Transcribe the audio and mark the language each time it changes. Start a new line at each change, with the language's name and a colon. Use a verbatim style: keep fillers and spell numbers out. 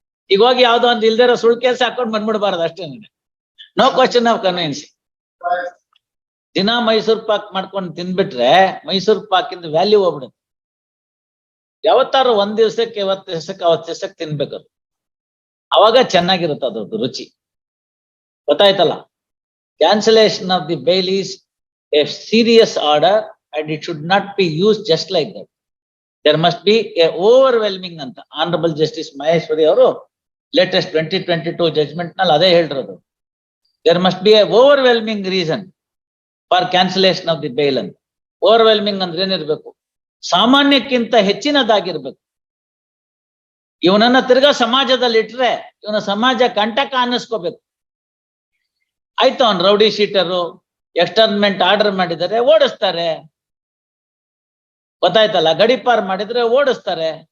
Kannada: ಈಗ ಹೋಗಿ ಯಾವ್ದೋ ಒಂದು ಇಲ್ದಿರೋ ಸುಳ್ಳು ಕೇಸ್ ಹಾಕೊಂಡ್ ಬಂದ್ಬಿಡ್ಬಾರ್ದು ಅಷ್ಟೇನೆ.
English: No question of convince.
Kannada: ದಿನ ಮೈಸೂರ್ ಪಾಕ್ ಮಾಡ್ಕೊಂಡು ತಿಂದ್ಬಿಟ್ರೆ ಮೈಸೂರ್ ಪಾಕಿಂದ ವ್ಯಾಲ್ಯೂ ಹೋಗ್ಬಿಡುತ್ತೆ. ಯಾವತ್ತಾರು ಒಂದ್ ದಿವ್ಸಕ್ಕೆ ಇವತ್ತು ದಿವಸಕ್ಕೆ ಅವತ್ತು ದಿವಸಕ್ಕೆ ತಿನ್ಬೇಕು, ಅವಾಗ ಚೆನ್ನಾಗಿರುತ್ತೆ ಅದ್ರದ್ದು ರುಚಿ. ಗೊತ್ತಾಯ್ತಲ್ಲ.
English: Cancellation of the bail is a serious order and it should not be used just like that. there must be a overwhelming anta. Honorable Justice Maheshwari avaru latest twenty twenty-two judgment
Kannada: nal adhe helradu.
English: There must be a overwhelming reason for cancellation of the bail anta.
Kannada: Overwhelming andre ಏನಿರ್ಬೇಕು, ಸಾಮಾನ್ಯಕ್ಕಿಂತ ಹೆಚ್ಚಿನದಾಗಿರ್ಬೇಕು. ಇವನನ್ನ ತಿರ್ಗಾ ಸಮಾಜದಲ್ಲಿ ಇಟ್ರೆ ಇವನ ಸಮಾಜ ಕಂಟಕ ಅನ್ನಿಸ್ಕೋಬೇಕು. ಆಯ್ತು, ಅವ್ನು rowdy sheeter ಎಕ್ಸ್ಟರ್ನ್ಮೆಂಟ್ order ಮಾಡಿದರೆ ಓಡಿಸ್ತಾರೆ, ಗೊತ್ತಾಯ್ತಲ್ಲ, ಗಡಿಪಾರ್ ಮಾಡಿದ್ರೆ ಓಡಿಸ್ತಾರೆ.